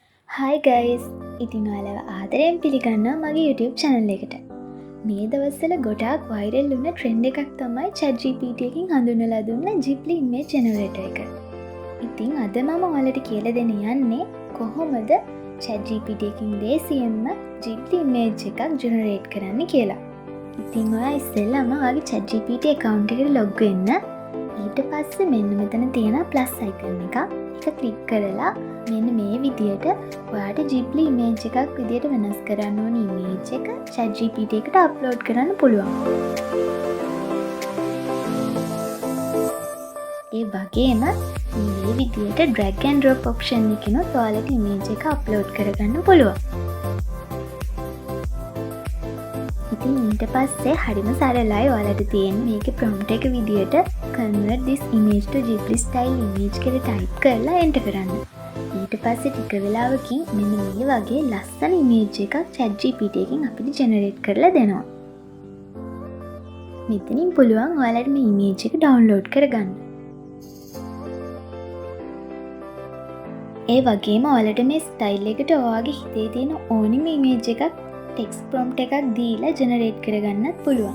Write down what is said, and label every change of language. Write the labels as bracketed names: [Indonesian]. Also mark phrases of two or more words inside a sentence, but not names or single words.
[English] hi guys [Sinhala] ඉතින් ඔයාලව ආදරයෙන් පිළිගන්නවා මගේ YouTube channel එකට. මේ දවස්වල ගොඩාක් වෛරල් වුණ ට්‍රෙන්ඩ් එකක් තමයි ChatGPT එකකින් හඳුන්වලා දුන්න Ghibli image generator එක. ඉතින් අද මම ඔයාලට කියලා දෙන්න යන්නේ කොහොමද ChatGPT එකකින් ලේසියෙන්ම Ghibli image එකක් generate කරන්න කියලා. ඉතින් ඔයා ඉස්සෙල්ලාම ඔයාගේ ChatGPT account එකට log වෙන්න. ඊට පස්සේ මෙන්න මෙතන තියෙන [English] plus icon [Sinhala] එක ක්ලික් කරලා මෙන්න මේ විදියට ඔයාට Ghibli image එකක් විදියට වෙනස් කරන්න ඕන image එක ChatGPT එකට අප්ලෝඩ් කරන්න පුළුවන්. ඒ වගේම මේ විදියට [English] drag and drop option [Sinhala] එකකිනුත් ඔයාලට image එක අප්ලෝඩ් කරගන්න පුළුවන්. ඉතින් ඊට පස්සේ හරිම සරලයි ඔයාලට තියෙන්නේ මේකේ prompt එක විදියට [English] convert this image to Ghibli style image [Sinhala] කියලා type කරලා enter කරන්න. ඊට පස්සේ ටික වෙලාවකින් මෙන්න මේ වගේ ලස්සන image එකක් ChatGPT එකෙන් අපිට generate කරලා දෙනවා. මෙතනින් පුළුවන් ඔයාලට මේ image එක download කරගන්න. ඒ වගේම ඔයාලට මේ style එකට ඔයාගේ හිතේ තියෙන ඕනිම image එකක් [English] text prompt [Sinhala] එකක් දීලා generate කරගන්නත් පුළුවන්.